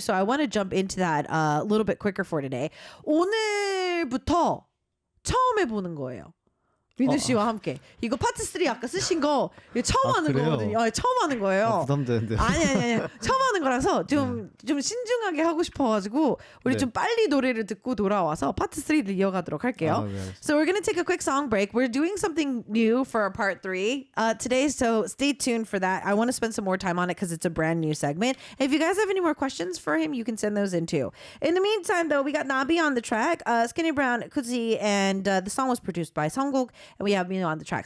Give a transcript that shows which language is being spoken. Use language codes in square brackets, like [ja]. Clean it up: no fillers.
[en] So I want to jump into that a little bit quicker for today. [ko] 오늘부터 처음 해보는 거예요. 민우 씨와 함께. 이거 파트 3 아까 쓰신 거 이거 처음 하는 그래요? 거거든요. 처음 하는 거예요. 부담되는데. 아니. 처음 하는 거라서 좀 신중하게 하고 싶어가지고 우리 좀 빨리 노래를 듣고 돌아와서 파트 3를 이어가도록 할게요. [en] So we're gonna take a quick song break. We're doing something new for our part 3 today, so stay tuned for that. I want to spend some more time on it because it's a brand new segment. If you guys have any more questions for him, you can send those in too. In the meantime, though, we got Nabi on the track, Skinny Brown, Kuzi, and the song was produced by Songguk. And we have Mino on the track.